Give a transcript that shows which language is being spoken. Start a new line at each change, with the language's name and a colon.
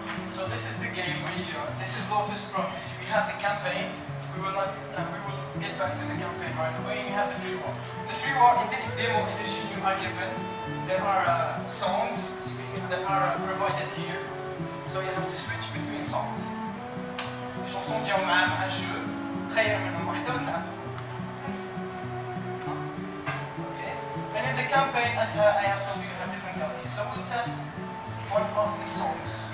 English: So this is the game. This is Lotus Prophecy. We have the campaign. We will get back to the campaign right away. We have the free war. The free war in this demo edition you are given. There are songs that are provided here. So you have to switch between songs.
Arabic: الشانسون جاو مع الجو تخير منهم واحدة وتلعبها.
English: Okay. And in the campaign, as I have told you, you have different galaxies. So we'll test one of the songs.